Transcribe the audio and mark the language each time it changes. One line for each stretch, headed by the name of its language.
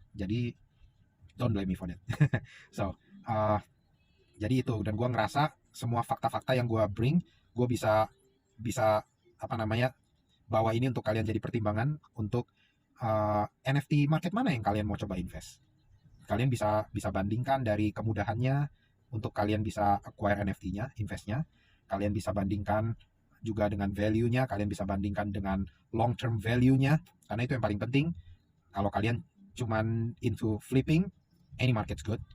Indonesian: Jadi
English: don't blame me for that.
Indonesian: So jadi itu, dan gue ngerasa semua fakta-fakta yang gue bring, gue bisa bawa ini untuk kalian jadi pertimbangan untuk NFT market mana yang kalian mau coba invest. Kalian bisa bandingkan dari kemudahannya untuk kalian bisa acquire NFT-nya, investnya. Kalian bisa bandingkan juga dengan value-nya, kalian bisa bandingkan dengan long-term value-nya, karena itu yang paling penting. Kalau kalian cuman
English: into flipping, any market's good.